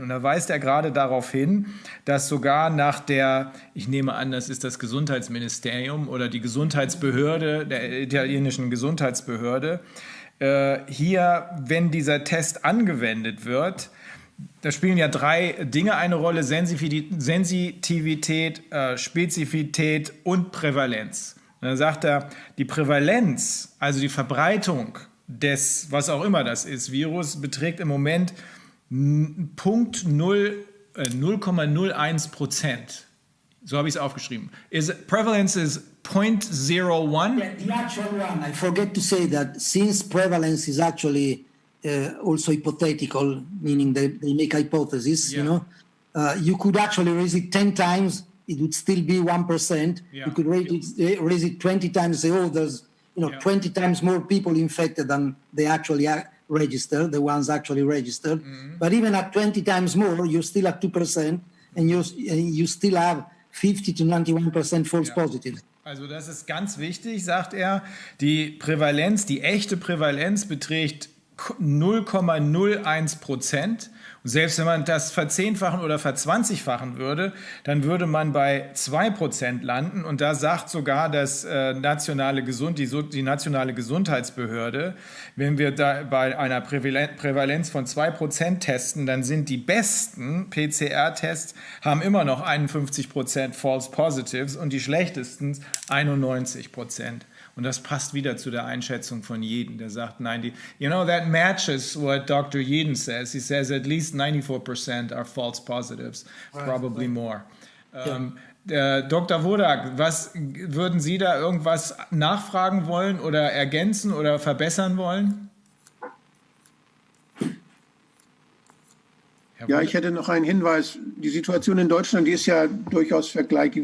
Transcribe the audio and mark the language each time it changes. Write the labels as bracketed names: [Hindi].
[German] Und da weist er gerade darauf hin, dass sogar nach ich nehme an, das ist das Gesundheitsministerium oder die Gesundheitsbehörde, der italienischen Gesundheitsbehörde, hier, wenn dieser Test angewendet wird, da spielen ja 3 Dinge eine Rolle: Sensitivität, Spezifität und Prävalenz. Und dann sagt er, die Prävalenz, also die Verbreitung des, was auch immer das ist, Virus, beträgt im Moment 0,01%. So habe ich es aufgeschrieben. [English] Prevalence is 0.01? Yeah, the actual one, I forget to say that since prevalence is actually also hypothetical, meaning they make hypotheses, you know. You could actually raise it 10 times, it would still be 1%. You could raise it 20 times, say, oh, there's 20 times more people infected than they actually registered, the ones actually registered. But even at 20 times more, you're still at 2%, and you still have 50 to 91% false positives. [German] Also das ist ganz wichtig, sagt er. Die Prävalenz, die echte Prävalenz beträgt 0,01%. Und selbst wenn man das verzehnfachen oder verzwanzigfachen würde, dann würde man bei 2% landen. Und da sagt sogar die nationale Gesundheitsbehörde, wenn wir da bei einer Prävalenz von 2% testen, dann sind die besten PCR-Tests, haben immer noch 51% False Positives und die schlechtesten 91%. Und das passt wieder zu der Einschätzung von Jeden, der sagt, [English] that matches what Dr. Jeden says. He says at least 94% are false positives, probably more. [German] Dr. Wodarg, was würden Sie da irgendwas nachfragen wollen oder ergänzen oder verbessern wollen? Ja, ich hätte noch einen Hinweis. Die Situation in Deutschland, die ist ja durchaus vergleichbar.